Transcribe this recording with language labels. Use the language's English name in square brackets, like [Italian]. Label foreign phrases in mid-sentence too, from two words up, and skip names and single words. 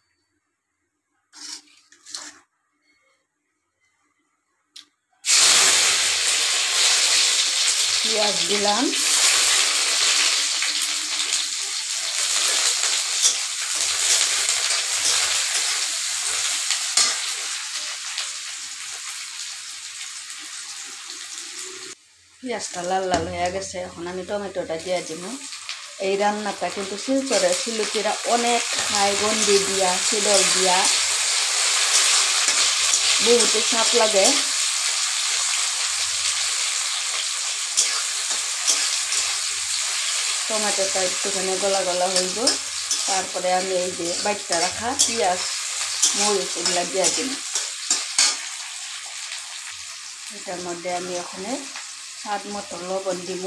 [Bangla] পেঁয়াজ দিলাম, পেঁয়াজটা লাল লাল হয়ে গেছে। এখন আমি টমেটোটা দিয়ে দিব। এই রান্নাটা কিন্তু শিলচরে শিলুকিরা অনেক খায়, গন্ডি দিয়া শিদল দিয়া, বহুতে স্বাদ লাগে। টমেটোটা একটুখানি গলা গলা হইব, তারপরে আমি এই যে বাইটটা রাখা পেঁয়াজ মরিচ এগুলা দিয়ে দিব। এটার মধ্যে আমি ওখানে স্বাদ মতো লবণ দিব।